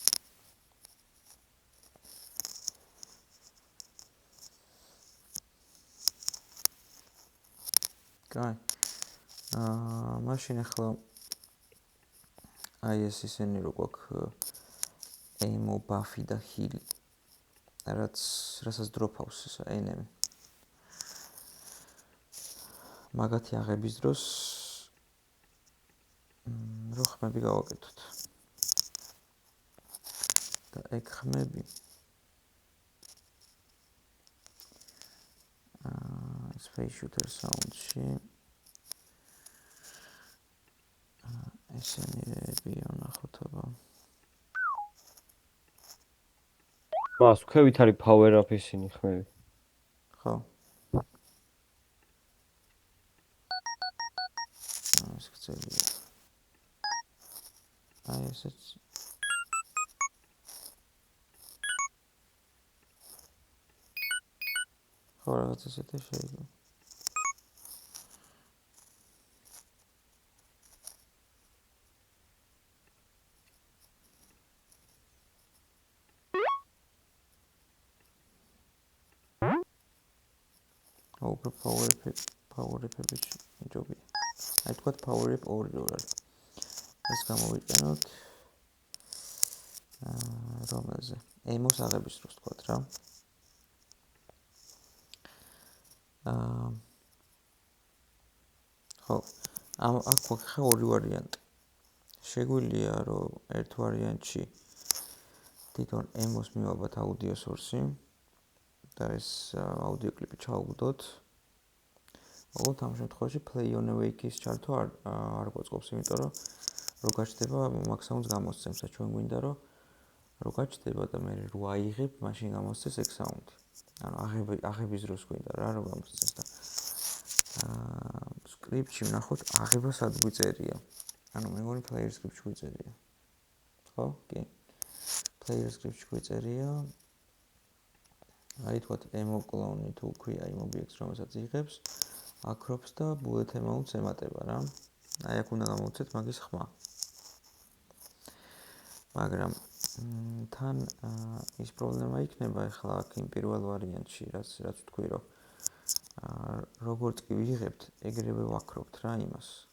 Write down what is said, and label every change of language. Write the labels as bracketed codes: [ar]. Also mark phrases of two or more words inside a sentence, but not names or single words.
[ka] კაი. მაშინ ახლა აი ეს ისინი რო გვაქვს [en] aim, buff [ka] და heal. რასაც დროპავს ეს enemy. მაგათი აღების დროს რო ხმები გავაკეთოთ. და ეგ ხმები [en] space shooter sound- [ka] ში ესენიები ნახოთ აბა. მას ქვევით არის [en] power up [ka] ისინი ხმები. ხო. ეს გწელია. აი ესეც ხო რაღაც ესეთი შეიძლება. უფრო [en] power up- [ka] ები ჯობია. აი თქვა [en] power up 2 [ka] რო არის. ეს გამოვიყენოთ რომელზე? aim-ოს აღების დროს თქვა რა. ხო. აქ გვაქვს ორი ვარიანტი. შეგვიძლია რომ ერთ ვარიანტში თვითონ aim-ოს მივაბათ აუდიო სორსი და ეს აუდიო კლიპი ჩაუგდოთ. ოღონდ ამ შემთხვევაში [en] play on awake- [ka] ის ჩართვა არ გვაწყობს, იმიტომ რომ რო გაჩნდება მაგ საუნდს გამოსცემს და ჩვენ გვინდა რომ რო გაჩნდება და მე რო აიღებ, მაშინ გამოსცეს ეგ საუნდი. ანუ აღების დროს გვინდა რა რომ გამოსცეს და script-ში ვნახოთ აღება სად გვიწერია. ანუ მე მგონი [en] player script- [ka] ში გვიწერია. ხო? კი. [en] player script- [ka] ში გვიწერია. აი თქვათ [en] emo clone [ka] თუ ქვია [en] im objects [ka] რომელსაც იღებს, acrops და [en] bullet amounts [ka] ემატება რა. აი აქ უნდა გამოვცეთ მაგის ხმა. მაგრამ თან ის პრობლემა იქნება ახლა აქ იმ პირველ ვარიანტში, რაც ვთქვი რომ როგორც კი ვიღებთ, ეგრევე ვაკრობთ რა იმას.